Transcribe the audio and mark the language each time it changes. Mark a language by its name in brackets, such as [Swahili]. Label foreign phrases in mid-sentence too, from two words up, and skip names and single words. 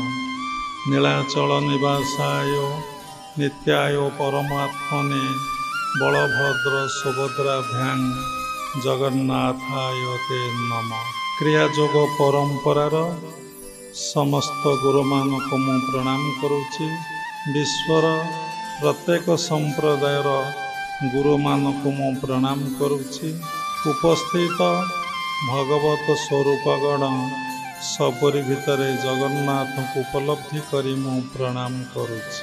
[Sanskrit] नीलाचल निवासाय नित्याय परमात्मने बलभद्र सुभद्राभ्यां जगन्नाथाय ते नमः। [Odia] କ୍ରିୟାୟୋଗ ପରମ୍ପରାର ସମସ୍ତ ଗୁରୁମାନଙ୍କ ମୁଁ ପ୍ରଣାମ କରୁଛି। ବିଶ୍ୱର ପ୍ରତ୍ୟେକ ସମ୍ପ୍ରଦାୟର ଗୁରୁମାନଙ୍କ ମୁଁ ପ୍ରଣାମ କରୁଛି। ଉପସ୍ଥିତ ଭଗବତ ସ୍ୱରୂପଗଣ ସବୁରି ଭିତରେ ଜଗନ୍ନାଥ କୁ ଉପଲବ୍ଧି କରି ମୁଁ ପ୍ରଣାମ କରୁଛି।